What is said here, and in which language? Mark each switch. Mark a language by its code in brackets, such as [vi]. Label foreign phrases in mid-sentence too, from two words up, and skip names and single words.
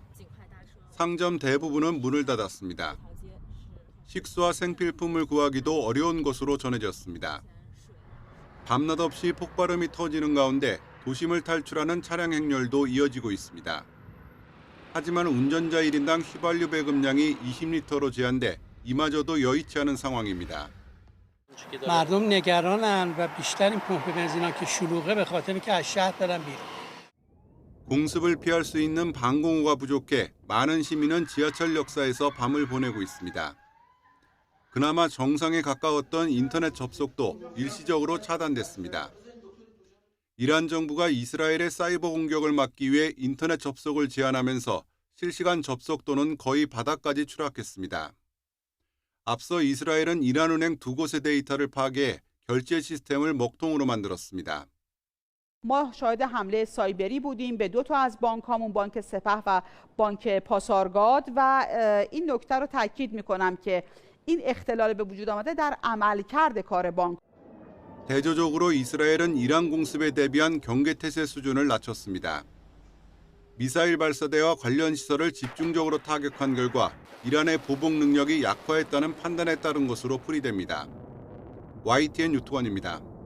[ko] 상점 대부분은 문을 닫았습니다. 식수와 생필품을 구하기도 어려운 것으로 전해졌습니다. 밤낮 없이 폭발음이 터지는 가운데 도심을 탈출하는 차량 행렬도 이어지고 있습니다. 하지만 운전자 1인당 휘발유 배급량이 20리터로 제한돼 이마저도 여의치 않은 상황입니다. [fa] مردم نگرانن و بیشتر این پمپ بنزینا که شلوغه به خاطر اینکه از شهر برن بیرون. [ko] 공습을 피할 수 있는 방공호가 부족해 많은 시민은 지하철 역사에서 밤을 보내고 있습니다. 그나마 정상에 가까웠던 인터넷 접속도 일시적으로 차단됐습니다. 이란 정부가 이스라엘의 사이버 공격을 막기 위해 인터넷 접속을 제한하면서 실시간 접속도는 거의 바닥까지 추락했습니다. 앞서 이스라엘은 이란은행 2곳의 데이터를 파괴해 결제 시스템을 먹통으로 만들었습니다. [fa] ما شاهد حمله سایبری بودیم به 2 تا از بانک‌هامون، بانک سپه و بانک پاسارگاد و این نکته رو تاکید می‌کنم که این اختلال به وجود آمده در عملکرد کار بانک. [ko] 대조적으로 이스라엘은 이란 공습에 대비한 경계태세 수준을 낮췄습니다. 미사일 발사대와 관련 시설을 집중적으로 타격한 결과 이란의 보복 능력이 약화했다는 판단에 따른 것으로 풀이됩니다. YTN 유토관입니다.